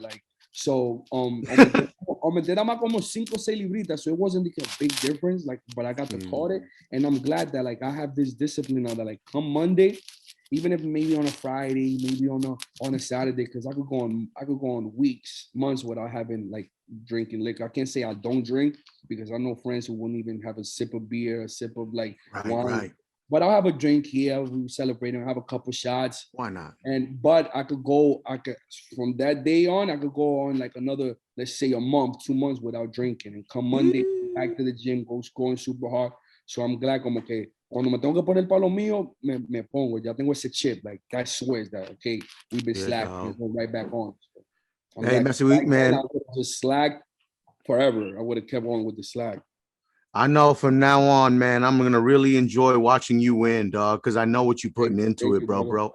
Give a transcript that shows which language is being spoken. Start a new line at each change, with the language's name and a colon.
English: Like, so
Spanish: aumenté más como 5 o 6 libritas,
English: so it wasn't like a big difference, like, but I got to call it, and I'm glad that like I have this discipline now that like come Monday, even if maybe on a Friday, maybe on a Saturday, because I could go on weeks, months without having like drinking liquor. I can't say I don't drink because I know friends who wouldn't even have a sip of beer, a sip of like wine. Right. But I'll have a drink here. We celebrate and have a couple shots. Why not? But I could from that day on, I could go on like another, let's say a month, 2 months without drinking. And come Monday, back to the gym, go scoring super hard. So I'm glad
Spanish: como que cuando me tengo que poner para lo mío, me pongo. Ya tengo ese chip.
English: Like that swears that, okay, we've been slacking. Let's go right back on. So hey, Messy Week, man. I would have just slacked forever. I would have kept on with the slack. I know from now on, man, I'm going to really enjoy watching you win, dog, because I know what you're putting into it, bro.